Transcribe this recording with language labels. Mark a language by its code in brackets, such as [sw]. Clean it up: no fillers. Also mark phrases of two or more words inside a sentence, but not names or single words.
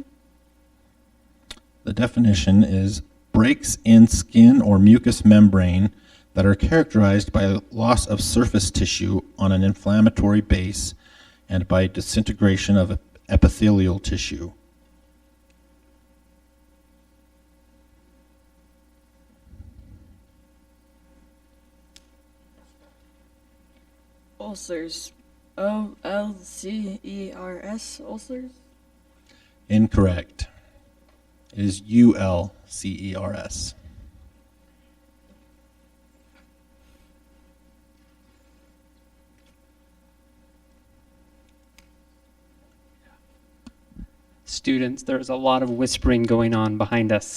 [en] The definition is breaks in skin or mucous membrane that are characterized by loss of surface tissue on an inflammatory base and by disintegration of epithelial tissue. Ulcers. O-L-C-E-R-S. Ulcers? Incorrect. It is U-L-C-E-R-S. Students, there's a lot of whispering going on behind us.